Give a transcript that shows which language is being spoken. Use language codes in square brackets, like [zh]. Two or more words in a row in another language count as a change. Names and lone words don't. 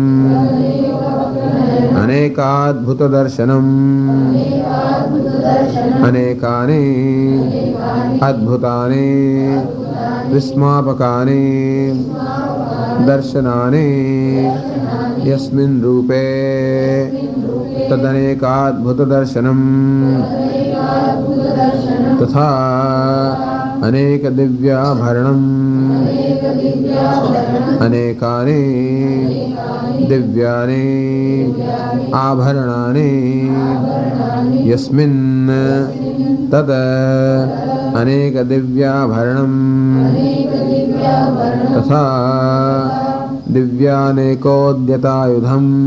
[sa] अनेकाद्भुत दर्शनम अनेकानि अद्भुतानि विस्मापकानि दर्शनानि यस्मिन रूपे तदनेकाद्भुत दर्शनम तथा अनेक दिव्याभरणम् अनेकानि दिव्यानि आभरणानि यस्मिन् तत् अनेक दिव्याभरणम् तथा दिव्यानेकोद्यतायुधम्